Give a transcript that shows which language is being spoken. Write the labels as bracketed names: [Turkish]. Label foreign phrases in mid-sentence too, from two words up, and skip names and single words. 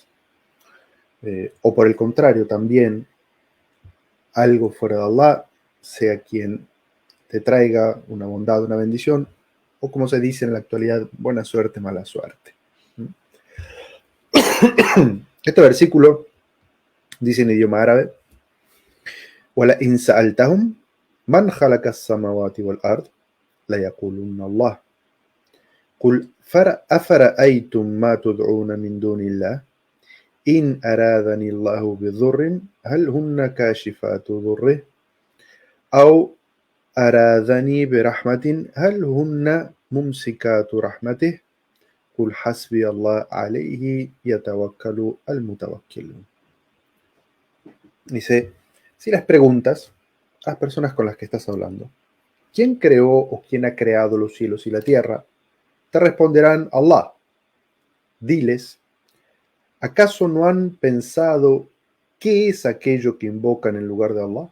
[Spanish] O por el contrario, también algo fuera de Allah sea quien te traiga una bondad, una bendición, o como se dice en la actualidad, buena suerte, mala suerte. Este versículo dice en idioma árabe: [Arabic] وَلَئِنْ سَأَلْتَهُمْ مَنْ خَلَقَ السَّمَاوَاتِ وَالْأَرْضِ لَيَقُولُنَّ اللَّهُ قُلْ أَفَرَأَيْتُمْ مَا تُدْعُونَ مِنْ دُونِ اللَّهِ إِنْ أَرَادَنِي اللَّهُ بِضُرٍّ هَلْ هُنَّ كَاشِفَاتُ ضُرِّهِ أَوْ أَرَادَنِي بِرَحْمَةٍ هَلْ هُنَّ مُمْسِكَاتُ رَحْمَتِهِ قُلْ حَسْبِيَ اللَّهُ عَلَيْهِ يَتَوَكَّلُ الْمُتَوَكِّلُونَ. [Spanish] Dice, si les preguntas a las personas con las que estás hablando, ¿quién creó o quién ha creado los cielos y la tierra? Te responderán: Allah. Diles, ¿acaso no han pensado qué es aquello que invocan en lugar de Allah?